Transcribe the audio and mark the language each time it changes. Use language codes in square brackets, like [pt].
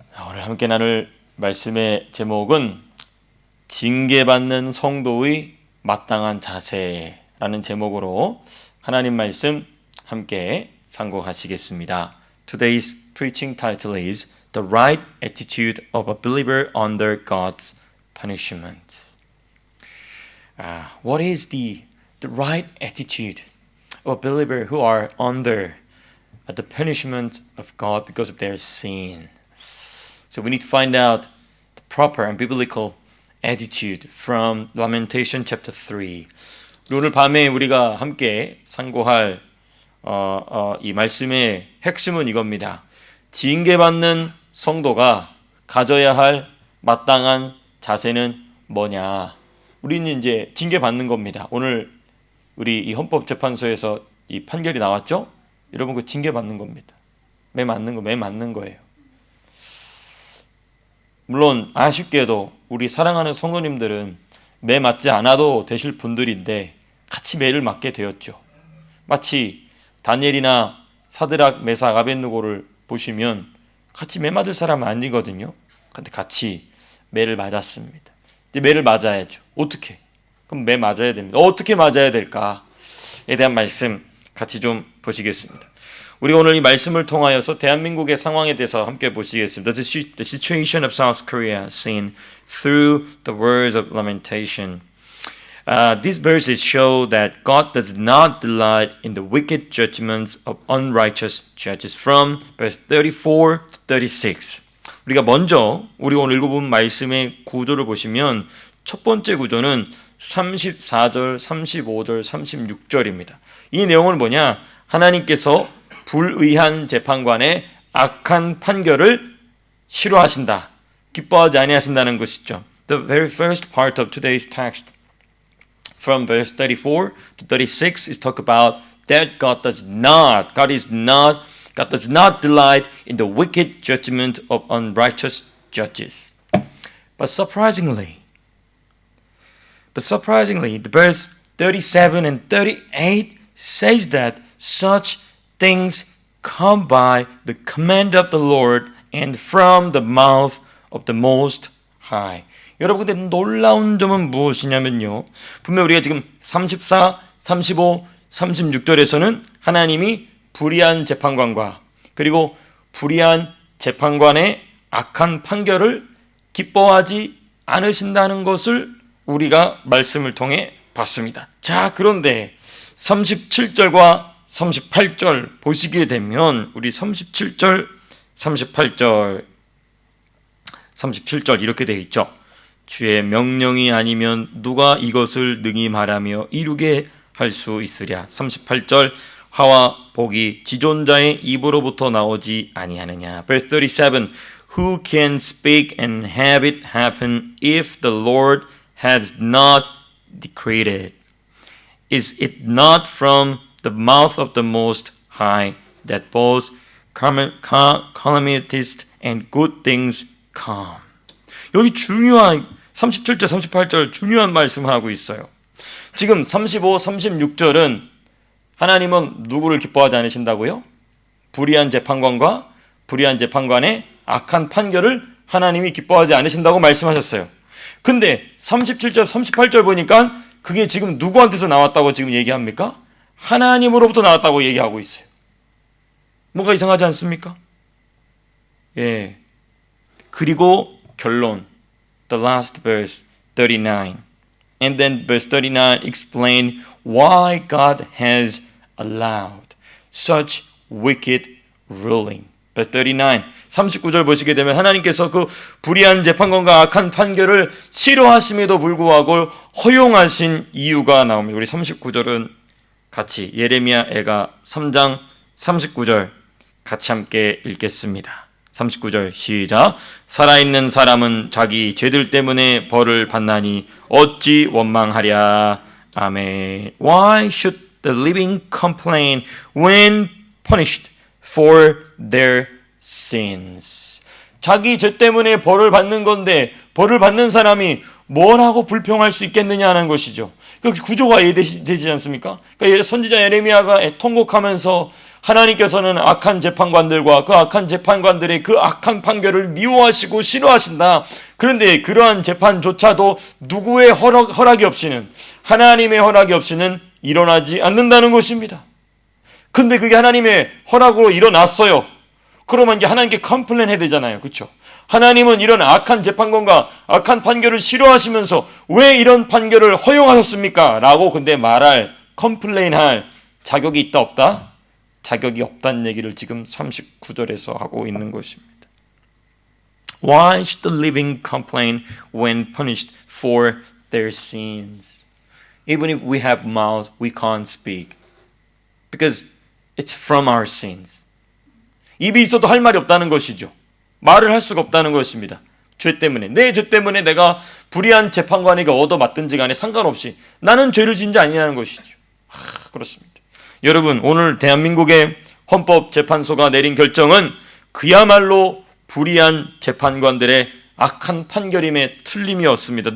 [ko] 오늘 함께 나눌 말씀의 제목은 징계받는 성도의 마땅한 자세라는 제목으로 하나님 말씀 함께 상고하시겠습니다. [en] Today's preaching title is The Right Attitude of a Believer Under God's Punishment. What is the right attitude of a believer who are under the punishment of God because of their sin? So we need to find out the proper and biblical attitude from Lamentation chapter 3. [ko] 오늘 밤에 우리가 함께 상고할 이 말씀의 핵심은 이겁니다. 징계받는 성도가 가져야 할 마땅한 자세는 뭐냐? 우리는 이제 징계받는 겁니다. 오늘 우리 이 헌법재판소에서 이 판결이 나왔죠? 여러분 그 징계받는 겁니다. 매 맞는 거예요. 물론 아쉽게도 우리 사랑하는 성도님들은 매 맞지 않아도 되실 분들인데 같이 매를 맞게 되었죠. 마치 다니엘이나 사드락, 메삭, 아벳느고를 보시면 같이 매 맞을 사람은 아니거든요. 근데 같이 매를 맞았습니다. 이제 매를 맞아야죠. 어떻게? 그럼 매 맞아야 됩니다. 어떻게 맞아야 될까에 대한 말씀 같이 좀 보시겠습니다. 우리 오늘 이 말씀을 통하여서 대한민국의 상황에 대해서 함께 보시겠습니다. [en] The situation of South Korea seen through the words of lamentation. These verses show that God does not delight in the wicked judgments of unrighteous judges. From verse 34 to 36. [ko] 우리가 먼저 우리 오늘 읽어본 말씀의 구조를 보시면 첫 번째 구조는 34절, 35절, 36절입니다. 이 내용은 뭐냐? 하나님께서 불의한 재판관의 악한 판결을 싫어하신다. 기뻐하지 아니하신다는 것이죠. [en] The very first part of today's text from verse 34 to 36 is talk about that God does not delight in the wicked judgment of unrighteous judges. But surprisingly, the verse 37 and 38 says that such things come by the command of the Lord and from the mouth of the Most High. [ko] 여러분, 근데 놀라운 점은 무엇이냐면요. 분명 우리가 지금 34, 35, 36절에서는 하나님이 불의한 재판관과 그리고 불의한 재판관의 악한 판결을 기뻐하지 않으신다는 것을 우리가 말씀을 통해 봤습니다. 자, 그런데 37절과 38절 보시게 되면 우리 37절 이렇게 되어 있죠. 주의 명령이 아니면 누가 이것을 능히 말하며 이루게 할 수 있으랴. 38절 화와 복이 지존자의 입으로부터 나오지 아니하느냐. [en] Verse 37 Who can speak and have it happen if the Lord has not decreed it? Is it not from the mouth of the Most High that both calamities and good things come? [ko] 여기 중요한 37절, 38절 중요한 말씀을 하고 있어요. 지금 35, 36절은 하나님은 누구를 기뻐하지 않으신다고요? 불의한 재판관과 불의한 재판관의 악한 판결을 하나님이 기뻐하지 않으신다고 말씀하셨어요. 근데 37절, 38절 보니까 그게 지금 누구한테서 나왔다고 지금 얘기합니까? 하나님으로부터 나왔다고 얘기하고 있어요. 뭔가 이상하지 않습니까? 예. 그리고 결론. [en] The last verse, 39. And then verse 39 explain why God has allowed such wicked ruling. Verse 39. [ko] 39절 보시게 되면 하나님께서 그 불의한 재판관과 악한 판결을 싫어하심에도 불구하고 허용하신 이유가 나옵니다. 우리 39절은 같이 예레미야 애가 3장 39절 같이 함께 읽겠습니다. 39절 시작. 살아있는 사람은 자기 죄들 때문에 벌을 받나니 어찌 원망하랴. 아멘. [en] Why should the living complain when punished for their sins? [ko] 자기 죄 때문에 벌을 받는 건데 벌을 받는 사람이 뭐라고 불평할 수 있겠느냐 하는 것이죠. 그 구조가 이해되지 않습니까? 그러니까 선지자 예레미야가 통곡하면서 하나님께서는 악한 재판관들과 그 악한 재판관들의 그 악한 판결을 미워하시고 싫어하신다. 그런데 그러한 재판조차도 누구의 허락이 없이는, 하나님의 허락이 없이는 일어나지 않는다는 것입니다. 근데 그게 하나님의 허락으로 일어났어요. 그러면 이제 하나님께 컴플레인 해야 되잖아요. 그렇죠? 하나님은 이런 악한 재판관과 악한 판결을 싫어하시면서 왜 이런 판결을 허용하셨습니까? 라고 근데 컴플레인할 자격이 있다 없다? 자격이 없다는 얘기를 지금 39절에서 하고 있는 것입니다. [en] Why should the living complain when punished for their sins? Even if we have mouth, we can't speak. Because it's from our sins. [ko] 입이 있어도 할 말이 없다는 것이죠. 말을 할 수가 없다는 것입니다. 죄 때문에, 내 죄 때문에 내가 불의한 재판관에게 얻어맞든지 간에 상관없이 나는 죄를 지은 자 아니냐는 것이죠. 그렇습니다. 여러분, 오늘 대한민국의 헌법재판소가 내린 결정은 그야말로 불의한 재판관들의 악한 판결임에 틀림이 없습니다.